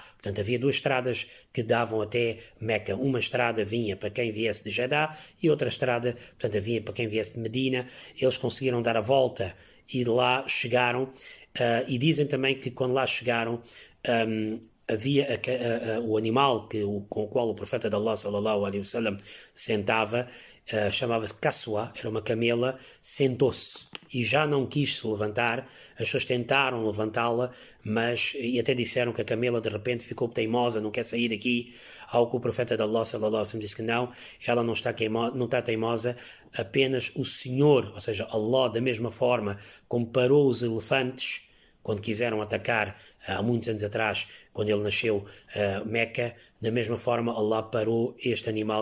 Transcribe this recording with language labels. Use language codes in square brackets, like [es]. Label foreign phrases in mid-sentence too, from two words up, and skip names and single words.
[pt] Portanto, havia duas estradas que davam até Meca. Uma estrada vinha para quem viesse de Jeddah e outra estrada, portanto, havia para quem viesse de Medina. Eles conseguiram dar a volta e lá chegaram. E dizem também que quando lá chegaram, havia o animal com o qual o profeta de Allah, [ar] صلى الله عليه وسلم, [pt] sentava, chamava-se Kaswa, era uma camela, sentou-se e já não quis se levantar. As pessoas tentaram levantá-la, e até disseram que a camela de repente ficou teimosa, não quer sair daqui, ao que o profeta de Allah, [ar] صلى الله عليه وسلم, [pt] disse que não, ela não está teimosa, apenas o Senhor, ou seja, Allah, da mesma forma como parou os elefantes quando quiseram atacar há muitos anos atrás, quando ele nasceu Meca, da mesma forma Allah parou este animal.